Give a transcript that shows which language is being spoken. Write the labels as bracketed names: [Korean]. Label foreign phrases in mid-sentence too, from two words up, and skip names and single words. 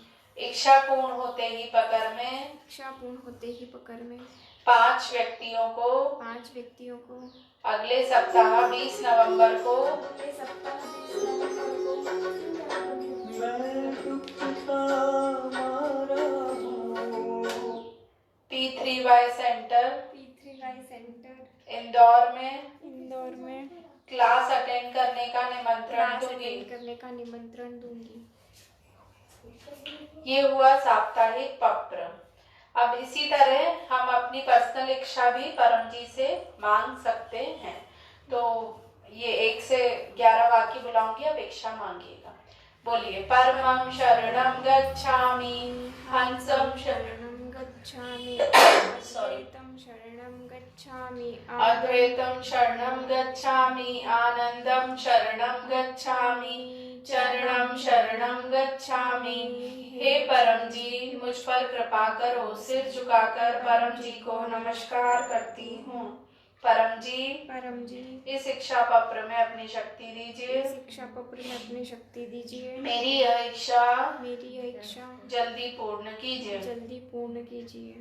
[Hindi] इच्छा पूर्ण होते ही पकड़ में 5 व्यक्तियों को अगले सप्ताह 20 नवंबर को P3Y सेंटर इंदौर में [English] class attend [Hindi] करने का निमंत्रण दूंगी। ये हुआ साप्ताहिक पत्र। अब इसी तरह हम अपनी पर्सनल इच्छा भी परम जी से मांग सकते हैं। तो ये 1 से 11 वाक्य बुलाऊंगी, अब इच्छा मांगिएगा। बोलिए। [Sanskrit] परमं शरणं गच्छामि, हंसं शरणं गच्छामि, अद्वैतं शरणं गच्छामि, आनंदं शरणं गच्छामि, चरणं शरणं गच्छामि। [Hindi] हे परम जी, मुझ पर कृपा करो। सिर झुकाकर परम जी को नमस्कार करती हूँ। परम जी इस शिक्षा पत्र में अपनी शक्ति दीजिए। मेरी यह इच्छा जल्दी पूर्ण कीजिए।